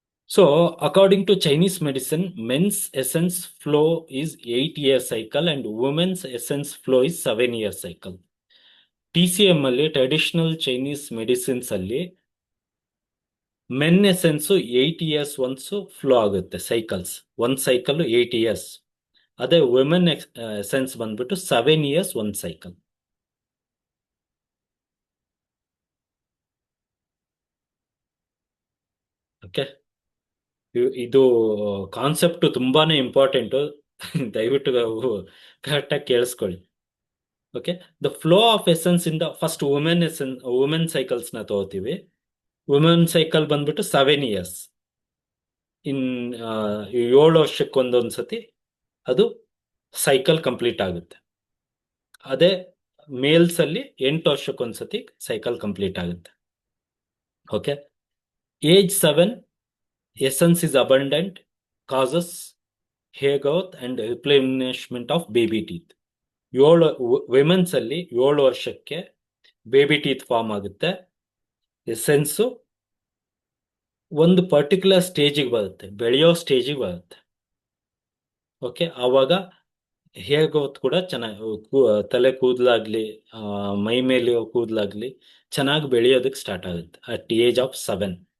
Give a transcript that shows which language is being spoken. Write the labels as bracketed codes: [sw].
[en] So, according to Chinese medicine, men's essence flow is 8-year cycle and women's essence flow is 7-year cycle. [kn] TCM ಅಲ್ಲಿ traditional Chinese medicines ಅಲ್ಲಿ men essence [en] 8 years [kn] once flow ಆಗುತ್ತೆ, cycles. ಒಂದು cycle [en] 8 years. [kn] ಅದೇ women essence ಬಂದ್ಬಿಟ್ಟು [en] 7 years [kn] ಒಂದು cycle. Okay, ಇದು concept ತುಂಬಾನೇ important. ದಯವಿಟ್ಟು ಕರೆಕ್ಟಾಗಿ ಕೇಳಿಸ್ಕೊಳ್ಳಿ. Okay, the flow of essence ಇಂದ ಫಸ್ಟ್ ವುಮೆನ್ ಸೈಕಲ್ಸ್ ನ ತಗೋತೀವಿ. ವುಮೆನ್ ಸೈಕಲ್ ಬಂದ್ಬಿಟ್ಟು [en] 7 years. [kn] 7 ವರ್ಷಕ್ಕೆ ಒಂದೊಂದ್ಸತಿ ಅದು ಸೈಕಲ್ ಕಂಪ್ಲೀಟ್ ಆಗುತ್ತೆ. ಅದೇ ಮೇಲ್ಸ್ ಅಲ್ಲಿ 8 ವರ್ಷಕ್ಕೊಂದ್ಸತಿ ಸೈಕಲ್ ಕಂಪ್ಲೀಟ್ ಆಗುತ್ತೆ. [en] Okay, age 7 essence is abundant, causes hair growth and replenishment of baby teeth. [kn] 7 women's ಅಲ್ಲಿ 7 ವರ್ಷಕ್ಕೆ ಬೇಬಿ ಟೀತ್ ಫಾರ್ಮ್ ಆಗುತ್ತೆ. ಎಸೆನ್ಸ್ ಒಂದು ಪರ್ಟಿಕ್ಯುಲರ್ ಸ್ಟೇಜಿಗೆ ಬರುತ್ತೆ, ಬೆಳೆಯೋ ಸ್ಟೇಜಿಗೆ ಬರುತ್ತೆ. ಓಕೆ, ಆವಾಗ ಹೇರ್ ಗ್ರೋತ್ ಕೂಡ ಚೆನ್ನಾಗಿ, ತಲೆ ಕೂದಲಾಗ್ಲಿ ಮೈ ಮೇಲೆ ಕೂದಲಾಗ್ಲಿ ಚೆನ್ನಾಗಿ ಬೆಳೆಯೋದಕ್ಕೆ ಸ್ಟಾರ್ಟ್ ಆಗುತ್ತೆ ಅಟ್ ಏಜ್ ಆಫ್ 7.